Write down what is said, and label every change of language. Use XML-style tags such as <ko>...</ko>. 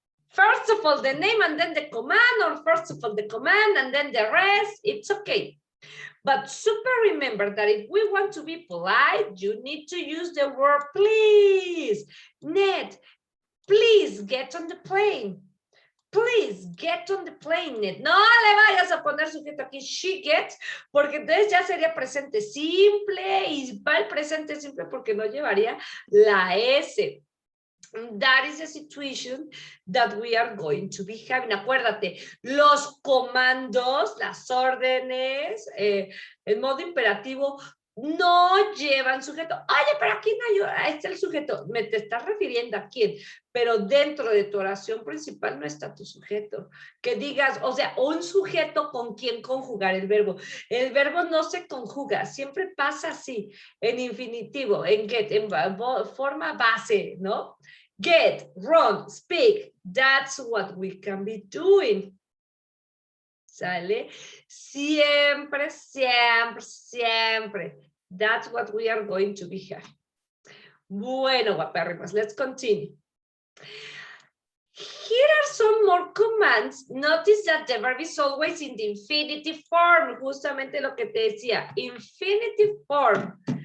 <en>First of all, the name and then the command, or first of all, the command and then the rest. It's okay. But super remember that if we want to be polite, you need to use the word please. Ned, please get on the plane. Please get on the plane, Ned.</en> <es>No le vayas a poner sujeto aquí,</es> <en>she gets,</en> <es>porque entonces ya sería presente simple y va el presente simple porque no llevaría la S.</es> <en>That is the situation that we are going to be having.</en> <es>Acuérdate, los comandos, las órdenes, el modo imperativo no llevan sujeto. Oye, pero aquí no hay, ahí está el sujeto. Me te estás refiriendo a quién, pero dentro de tu oración principal no está tu sujeto. Que digas, o sea, un sujeto con quien conjugar el verbo. El verbo no se conjuga, siempre pasa así, en infinitivo, en get, en forma base, ¿no?</es> <en>Get, run, speak. That's what we can be doing.</en> <es>¿Sale? Siempre, siempre, siempre.</es> <en>That's what we are going to be having.</en> <es>Bueno, guapérrimos,</es> <en>let's continue. Here are some more commands. Notice that the verb is always in the infinitive form.</en> <es>Justamente lo que te decía,</es> <en>infinitive form.</en>